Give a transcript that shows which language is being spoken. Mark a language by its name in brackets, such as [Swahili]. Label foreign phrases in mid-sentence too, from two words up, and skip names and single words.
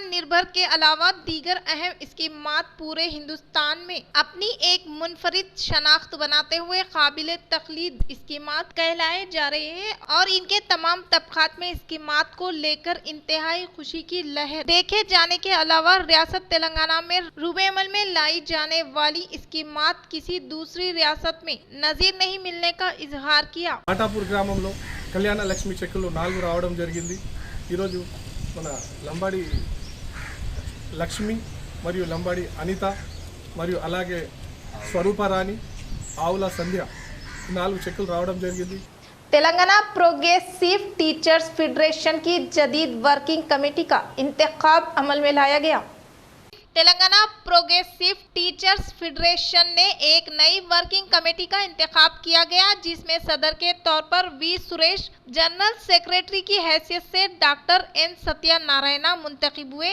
[Urdu] نربھر کے علاوہ دیگر اہم اسکیمات پورے ہندوستان میں اپنی ایک منفرد شناخت بناتے ہوئے قابل تقلید اسکیمات کہلائے جا رہے ہیں اور ان کے تمام طبقات میں اسکیمات کو لے کر انتہائی خوشی کی لہر دیکھے جانے کے علاوہ ریاست تلنگانہ میں روبے عمل میں لائی جانے والی اسکیمات کسی دوسری ریاست میں نظیر نہیں ملنے کا اظہار کیا۔ [Telugu] ఆటాపూర్ గ్రామంలో కళ్యాణ లక్ష్మి చెక్కులు 4 రావడం జరిగింది। ఈరోజు మన లంబాడి లక్ష్మి మరియు లంబాడి అనిత మరియు అలాగే స్వరూపరాణి ఆవుల సంధ్య 4 చెక్కులు రావడం జరిగింది। [Urdu] تلنگانہ پروگریسو ٹیچرز فیڈریشن کی جدید [English] working committee [Urdu] کا انتخاب عمل میں لایا گیا. تلنگانہ پروگریسو ٹیچرز فیڈریشن نے ایک نئی [English] working committee [Urdu] کا انتخاب کیا گیا جس میں صدر کے طور پر وی سریش, [English] general secretary [Urdu] کی حیثیت سے ڈاکٹر این ستیہ نارائنا منتخب ہوئے.